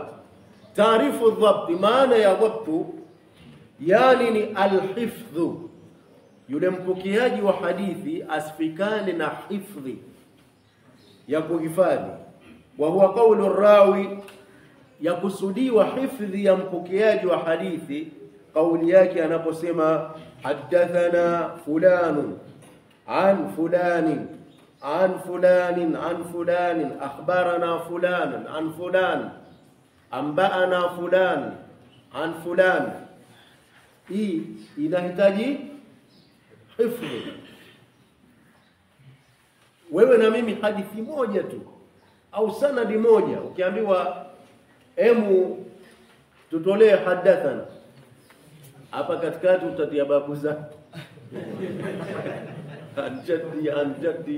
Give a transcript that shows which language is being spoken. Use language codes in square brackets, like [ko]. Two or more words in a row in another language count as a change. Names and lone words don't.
[sw] Taarifu dhabti, maana ya dhabtu yani ni alhifdhu, yule mpokeaji wa hadithi asifikane na hifdhi ya kuhifadhi. [ar] وهو قول الراوي, [sw] yakusudiwa hifdhi ya mpokeaji wa hadithi kauli yake anaposema [ar] حدثنا فلان عن فلان عن فلان عن فلان أخبرنا فلان عن فلان أنبأنا فلان عن فلان. [sw] Hii inahitaji hifdhi. Wewe na mimi hadithi moja tu au sanadi moja, ukiambiwa emu tutolee hadathana, hapa katikati utatia babu zako anjadi.